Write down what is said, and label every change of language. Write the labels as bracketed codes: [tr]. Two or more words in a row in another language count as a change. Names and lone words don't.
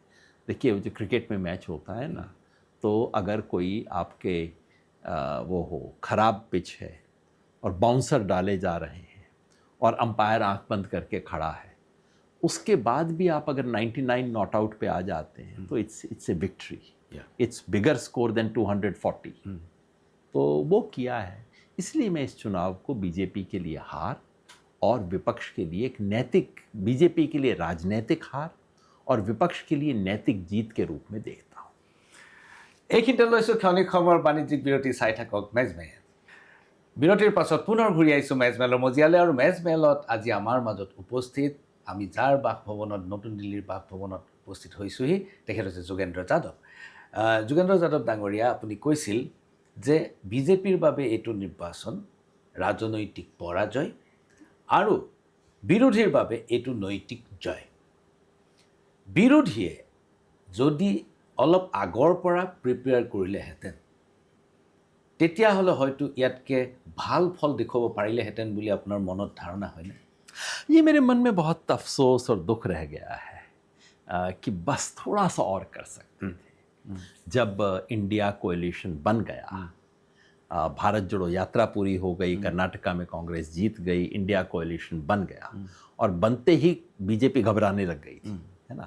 [hi] देखिए जो क्रिकेट में मैच होता है ना, तो अगर कोई आपके वो हो ख़राब पिच है और बाउंसर डाले जा रहे हैं और अंपायर आंख बंद करके खड़ा है, उसके बाद भी आप अगर 99 [en] not out [hi] पे आ जाते हैं तो [en] it's a victory, it's bigger score than 240. [hi] तो वो किया है। इसलिए मैं इस चुनाव को बीजेपी के लिए हार और विपक्ष के लिए एक नैतिक, बीजेपी के लिए राजनैतिक हार और विपक्ष के लिए नैतिक जीत के रूप में देखता हूँ। [as] এইখিনিতে লৈছোঁ ক্ষণিক সময়ৰ বাণিজ্যিক বিৰতি। চাই থাকক মেজমেল। বিৰতিৰ পাছত পুনৰ ঘূৰি আহিছোঁ মেজমেলৰ মজিয়ালৈ, আৰু মেজমেলত আজি আমাৰ মাজত উপস্থিত, আমি যাৰ বাসভৱনত, নতুন দিল্লীৰ বাসভৱনত উপস্থিত হৈছোঁহি, তেখেত হৈছে যোগেন্দ্ৰ যাদৱ। যোগেন্দ্ৰ যাদৱ ডাঙৰীয়া, আপুনি কৈছিল যে বিজেপিৰ বাবে এইটো নিৰ্বাচন ৰাজনৈতিক পৰাজয় আৰু বিৰোধীৰ বাবে এইটো নৈতিক জয়। বিৰোধীয়ে যদি অলপ আগৰ পৰা প্ৰিপেয়াৰ কৰিলেহেঁতেন তেতিয়াহ'লে হয়তো ইয়াতকৈ ভাল ফল দেখুৱাব পাৰিলেহেঁতেন বুলি আপোনাৰ মনত ধাৰণা হয়নে? [hi] ये मेरे मन में बहुत अफसोस और दुख रह गया है कि बस थोड़ा सा और कर सकते थे। जब इंडिया कोएलिशन बन गया, भारत जोड़ो यात्रा पूरी हो गई, कर्नाटका में कांग्रेस जीत गई, इंडिया कोएलिशन बन गया और बनते ही बीजेपी घबराने लग गई थी, है ना।